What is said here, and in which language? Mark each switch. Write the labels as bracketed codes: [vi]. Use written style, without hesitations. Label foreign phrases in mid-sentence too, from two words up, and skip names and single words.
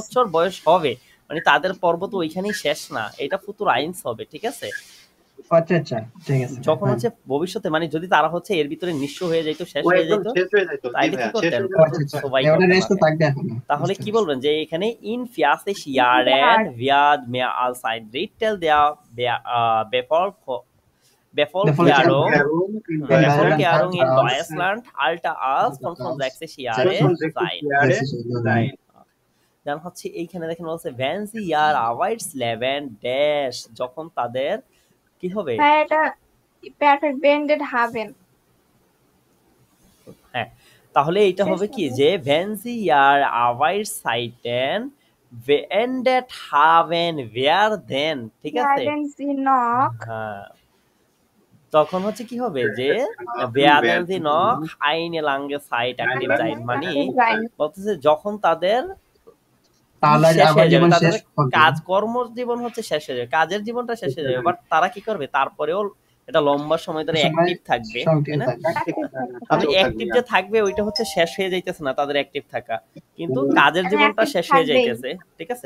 [bn] বছর বয়স হবে, মানে তাদের পর্ব তো ওইখানেই শেষ না, এটা [de] Futur eins [bn] হবে, ঠিক আছে? আচ্ছা আচ্ছা, ঠিক আছে। যখন হচ্ছে ভবিষ্যতে মানে যদি তারা হচ্ছে এর ভিতরে নিঃস্ব হয়ে যাইতো, শেষ ও হয়ে একদম যাইতো, শেষ হয়ে যেত তাইলে কি করতেন? আচ্ছা আচ্ছা, সবাই ওটা করতেন রেস্ট তো আগে। থাকবে এখনো। [de] তাহলে কি বলবেন যে এখানে ইন 40 Jahren wird mehr als ein Drittel der Bevölkerung Bevölkerung in Deutschland älter als 65 Jahre sein। [bn] dann হচ্ছে এইখানে দেখেন বলছে [de] wenn sie ihr Arbeitsleben dash, [bn] যখন তাদের কি হবে? ভাই এটা [de] perfect bended haben। [bn] হ্যাঁ, তাহলে এটা হবে কি যে [de] wenn sie ihr Arbeitszeiten beendet haben werden, [bn] ঠিক আছে? [de] Werden Sie noch [bn] হ্যাঁ, তখন হচ্ছে কি হবে যে [de] werden sie noch eine lange Zeit aktiv sein, [bn] মানে [de] sein। [bn] বলতেছে যখন তাদের তাহলে শেষ আবার হয়ে যাবে, জীবন তাদের শেষ হবে। কাজ কর্মজীবন হচ্ছে শেষ হয়ে যাবে, কাজের জীবনটা শেষ হয়ে যাবে, বাট তারা কি করবে তারপরেও এটা লম্বা সময় ধরে অ্যাক্টিভ থাকবে, তাই না? তবে অ্যাক্টিভ যে থাকবে ওইটা হচ্ছে শেষ হয়ে যাইতেছে না তাদের অ্যাক্টিভ থাকা, কিন্তু কাজের জীবনটা শেষ হয়ে যাইতেছে, ঠিক আছে?